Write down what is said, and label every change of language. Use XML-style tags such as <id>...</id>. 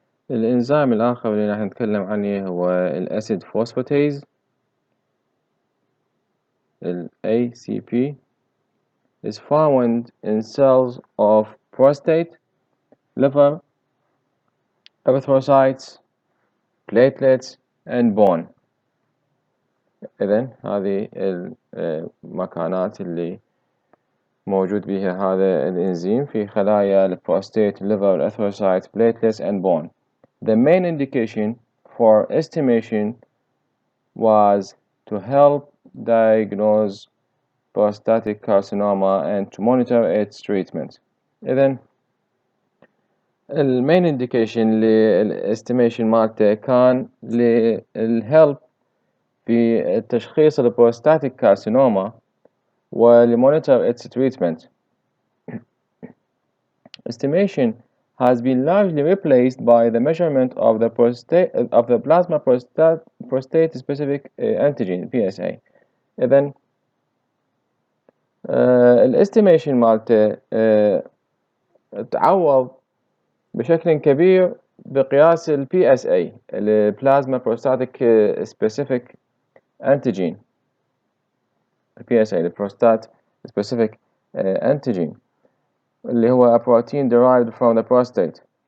<ar>الإنزيم الآخر اللي راح نتكلم عنه هو الأسيد فوسفاتيز ال ACP</ar> <en>is found in cells of prostate, liver, erythrocytes, platelets and bone.</en> <ar>إذن هذه المكانات اللي موجود بها هذا الإنزيم في خلايا البروستات,</ar> <en>liver, erythrocytes, platelets and bone. The main indication for estimation was to help diagnose prostatic carcinoma and to monitor its treatment.</en> <ar>إذن المين indication للاستيميشن مالته كان للهلب في تشخيص البروستاتيك كارسينوما ولمونيتور</ar> <en>its treatment. Estimation has been largely replaced by the measurement of the plasma prostate specific antigen PSA.</en> <ar>إذن الاستيميشن مالته تعوض بشكل كبير بقياس ال PSA ال Plasma Prostatic Specific Antigen PSA ال Prostate Specific Antigen اللي هو</ar> <en>a protein derived from the prostate.</en>